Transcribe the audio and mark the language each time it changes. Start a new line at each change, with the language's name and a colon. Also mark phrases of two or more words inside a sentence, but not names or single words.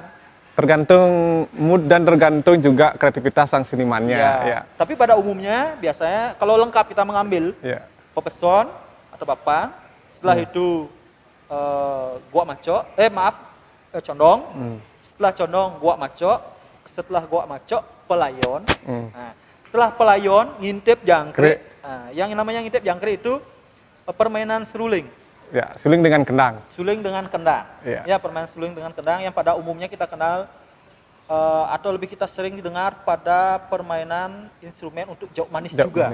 Indonesian: Tergantung mood dan tergantung juga kreativitas sang senimannya. Tapi pada umumnya biasanya kalau lengkap kita mengambil pepeson atau bapang, setelah itu guak maco, condong, setelah condong guak maco, setelah guak maco pelayon. Nah, setelah pelayon ngintip jangkrik. Nah, yang namanya ngintip jangkrik itu permainan seruling. Ya, suling dengan kendang. Suling dengan kendang. Ya, permainan suling dengan kendang yang pada umumnya kita kenal atau lebih kita sering didengar pada permainan instrumen untuk jok manis juga.